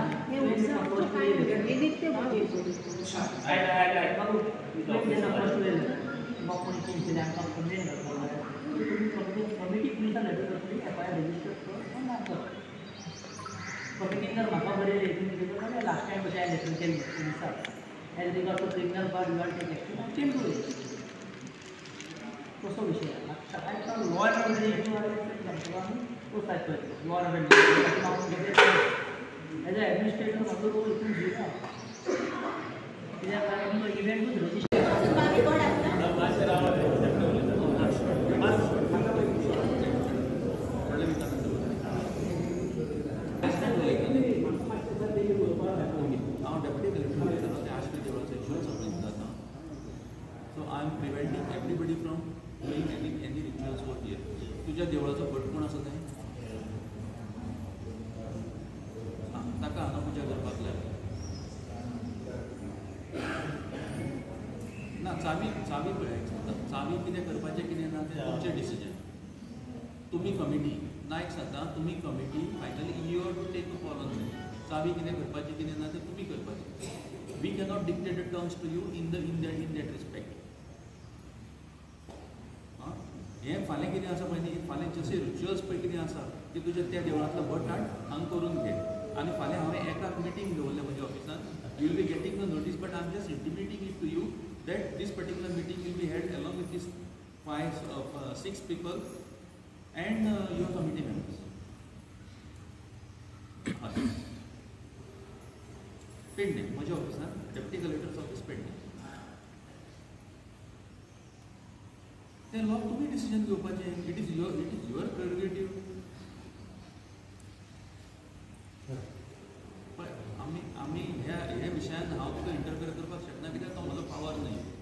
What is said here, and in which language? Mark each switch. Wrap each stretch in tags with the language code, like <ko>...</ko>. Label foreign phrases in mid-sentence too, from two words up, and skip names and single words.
<kok>कमिटी पुलिसाक लेटर करतली</kok> <en>FIR register</en> <kok>कर कमिटीन जर म्हाका बरें तुमी घेतलो जाल्यार</kok> <en>last time</en> <kok>कशें हांवें लेटर केल्ली पुलिसाक</kok> <en>as regard to criminal part you are take action</en> <kok>चेंज करूं कसो विशय आतां</kok> <en>law and order</en> <kok>आमी तो सायड करतलो</kok> <en>law and order as a administrator</en> <kok>म्हाजो रोल हितून दिता कित्याक लागून तो इव्हेंटूच रजिस्टर</kok> <en>I am preventing everybody from doing any rituals over here.</en> <kok>तुझ्या देवळाचो भट कोण आसा थंय ताका हांगा पुजा करपाक लाय ना चावी पळय चावी कितें करपाचें कितें ना तें तुमचें डिसिजन तुमी कमिटी नायक सांगता तुमी कमिटी फायनली</kok> <en>you have to take a call on</en> <kok>चावी कितें करपाचें कितें ना तें तुमी करपाचें</kok> <en>we cannot dictate the terms to you in that respect</en> <kok>हें फाल्यां कितें आसा पळय न्ही फाल्यां जशे रिच्युअल्स पळय कितें आसा ते तुज्या त्या देवळांतलो भट हाड हांगा करून घे आनी फाल्यां हांवें एकाक मिटींग दवरलें म्हज्या ऑफिसान</kok> <en>you will be getting the notice but I am just intimating it to you that this particular meeting will be held along with this 6 people and your committee members.</en> <kok>पेडणे म्हज्या ऑफिसान डेप्युटी कलेक्टर्स ऑफिस पेडणे ते लोक तुम्ही डिसिजन घेवपाचें</kok> <en>it is your prerogative</en> <kok>पळय आमी ह्या विशयान हांव तुका इंटरफियर करपाक शकना कित्याक तो म्हजो पावर न्हय</kok>